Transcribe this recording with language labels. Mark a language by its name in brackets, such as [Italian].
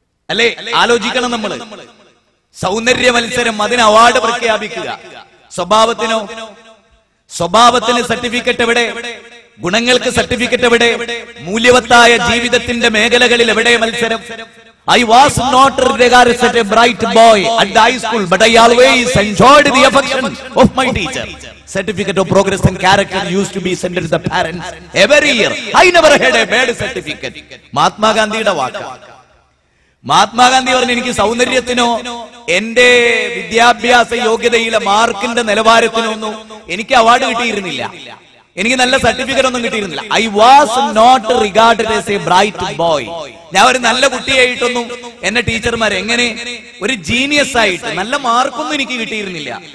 [Malayalam] അല്ലേ? ആലോചിക്കണം നമ്മൾ. സൗന്ദര്യ മത്സരം, അതിന് അവാർഡ് പ്രഖ്യാപിക്കുക. സ്വഭാവത്തിനോ? സ്വഭാവത്തിന് സർട്ടിഫിക്കറ്റ് എവിടെ? ഗുണങ്ങൾക്ക് സർട്ടിഫിക്കറ്റ് എവിടെ? മൂല്യവത്തായ ജീവിതത്തിന്റെ മേഖലകളിൽ എവിടെ മത്സരം? [English] I was not regarded as a bright boy at the high school, but I always enjoyed the affection of my teacher. Certificate of progress and character used to be sent to the parents every year. I never had a bad certificate. [Malayalam] Mahatma Gandhiയുടെ വാക്ക്. മഹാത്മാഗാന്ധി പറഞ്ഞു, എനിക്ക് സൗന്ദര്യത്തിനോ എന്റെ വിദ്യാഭ്യാസ യോഗ്യതയിലെ മാർക്കിന്റെ നിലവാരത്തിനോ ഒന്നും എനിക്ക് award കിട്ടിയിരുന്നില്ല, എനിക്ക് നല്ല certificate ഒന്നും കിട്ടിയിരുന്നില്ല. [English] I was not regarded as a bright boy. [Malayalam] ഞാൻ ഒരു നല്ല കുട്ടിയായിട്ടൊന്നും എന്നെ ടീച്ചർമാർ എങ്ങനെ ഒരു ജീനിയസ് ആയിട്ട് നല്ല മാർക്കൊന്നും എനിക്ക് കിട്ടിയിരുന്നില്ല.